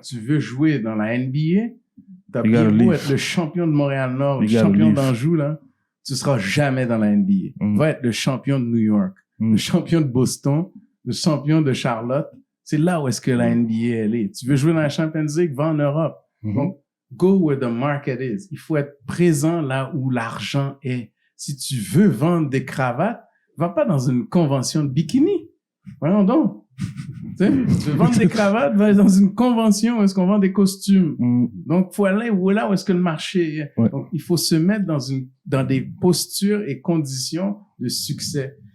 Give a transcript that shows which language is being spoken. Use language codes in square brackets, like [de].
[fr] Tu veux jouer dans la NBA, t'as bien beau être le champion de Montréal-Nord, le champion d'Anjou, là, tu seras jamais dans la NBA. Va être le champion de New York, le champion de Boston, le champion de Charlotte. C'est là où est-ce que la NBA, elle est. Tu veux jouer dans la Champions League, va en Europe. [en] Donc, go where the market is. [fr] Il faut être présent là où l'argent est. Si tu veux vendre des cravates, va pas dans une convention de bikini. Voyons donc. Tu veux vendre des cravates, va dans une convention où est-ce qu'on vend des costumes. Donc, faut aller là où est-ce que le marché est. Donc, il faut se mettre dans des postures et conditions de succès.